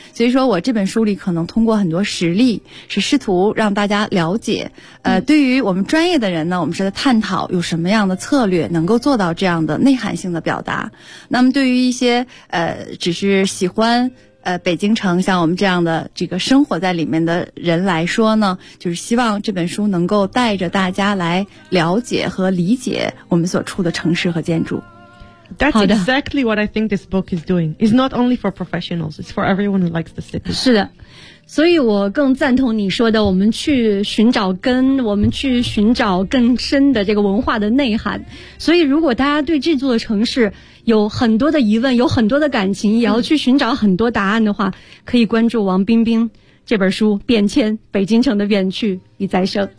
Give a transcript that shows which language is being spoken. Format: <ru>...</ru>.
<zh>所以说我这本书里可能通过很多实例是试图让大家了解对于我们专业的人呢，我们是在探讨有什么样的策略能够做到这样的内涵性的表达。那么对于一些只是喜欢北京城像我们这样的这个生活在里面的人来说呢，就是希望这本书能够带着大家来了解和理解我们所处的城市和建筑。</zh> <en>That's exactly what I think this book is doing. It's not only for professionals, it's for everyone who likes the city.</en> <zh>是的，所以我更赞同你说的，我们去寻找根，我们去寻找更深的这个文化的内涵。所以如果大家对这座城市有很多的疑问，有很多的感情，也要去寻找很多答案的话，可以关注王冰冰这本书《变迁：北京城的远去与再生》。</zh>